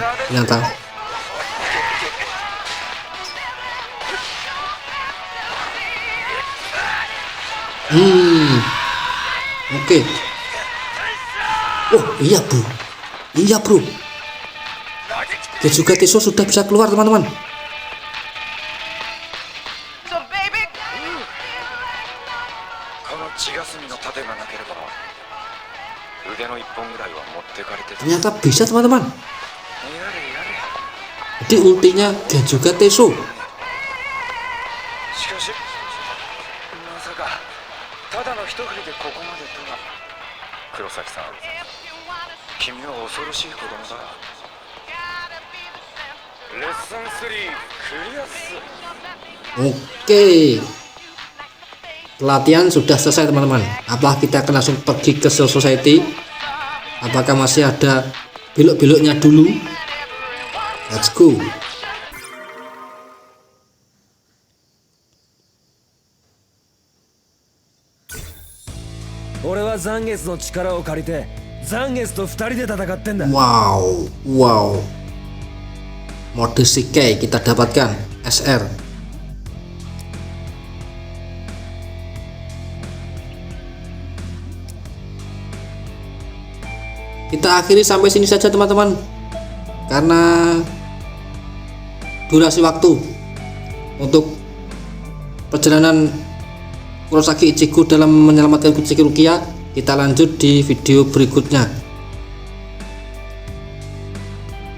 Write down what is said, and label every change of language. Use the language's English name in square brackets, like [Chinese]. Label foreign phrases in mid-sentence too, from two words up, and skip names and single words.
[Indonesian] Ternyata oke. Oh iya bro, Gejuga Teso sudah bisa keluar teman-teman. [Japanese] この血がすみの盾がなければ腕の一本ぐらいは持ってかれてた [Indonesian] Ternyata bisa teman-teman. [Japanese] やれやれ [Indonesian] Jadi ultinya Gejuga Teso. [Japanese] しかしまさかただの一振りでここまでとは黒崎さん君は恐ろしい子供だレッスン3クリアっす [Indonesian] Oke. Pelatihan sudah selesai teman-teman. Apakah kita akan langsung pergi ke Soul Society? Apakah masih ada belok-beloknya dulu? [English] Let's go. [Japanese] 俺はザンゲスの力を借りてザンゲスと二人で戦ってんだ Wow. [Indonesian] Mode Shikai kita dapatkan SR. Kita akhiri sampai sini saja teman-teman, karena durasi waktu untuk perjalanan Kurosaki Ichigo dalam menyelamatkan Kuchiki Rukia kita lanjut di video berikutnya.